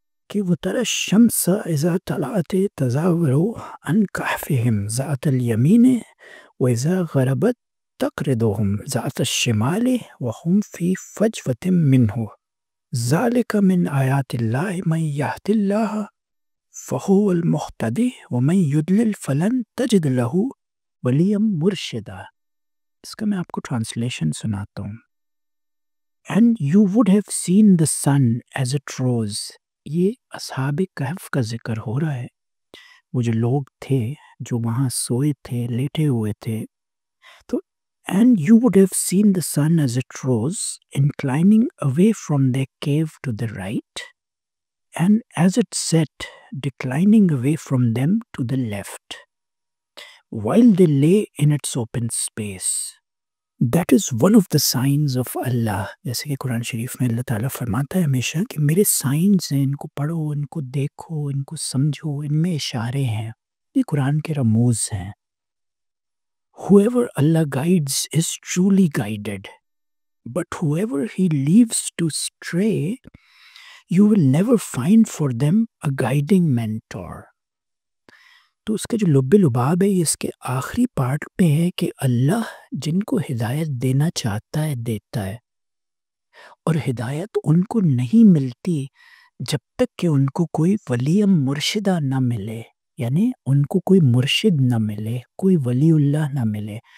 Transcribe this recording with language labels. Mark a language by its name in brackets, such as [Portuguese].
[Arabic] کہ وَتَرَى الشَّمْسَ إِذَا طَلَعَتْ تَزَاوَرُ عَنْ كَهْفِهِمْ ذَاتَ الْيَمِينِ وَإِذَا غَرَبَتْ تَقْرِضُهُمْ ذَاتَ الشِّمَالِ وَهُمْ فِي فَجْوَةٍ مِّنْهُ ذَلِكَ مِنْ آيَاتِ اللَّهِ مَن يَهْدِ اللَّهَ فَهُوَ الْمُهْتَدِي وَمَن يُضْلِلْ فَلَن تَجِدْ لَهُ وَلِيًّا مُرْشِدًا. [Urdu] اس کا میں آپ کو ٹرانسلیشن سناتا ہوں. [English] And you would have seen the sun as it rose. [Urdu] یہ اصحاب کہف کا ذکر ہو رہا ہے، وہ جو لوگ تھے جو وہاں سوئے تھے، لیٹے ہوئے تھے. [English] تو and you would have seen the sun as it rose, inclining away from their cave to the right, and as it set, declining away from them to the left, while they lay in its open space. That is one of the signs of Allah. [Urdu] جیسے کہ قرآن شریف میں اللہ تعالیٰ فرماتا ہے ہمیشہ کہ میرے signs ہیں، ان کو پڑھو، ان کو دیکھو، ان کو سمجھو، ان میں اشارے ہیں، یہ قرآن کے رموز ہیں. [English] Whoever Allah guides is truly guided, but whoever He leaves to stray, you will never find for them a guiding mentor. [Urdu] تو اس کا جو لب لباب ہے یہ اس کے آخری پارٹ پہ ہے کہ اللہ جن کو ہدایت دینا چاہتا ہے دیتا ہے، اور ہدایت ان کو نہیں ملتی جب تک کہ ان کو کوئی ولی مرشدہ نہ ملے، یعنی ان کو کوئی مرشد نہ ملے، کوئی ولی اللہ نہ ملے.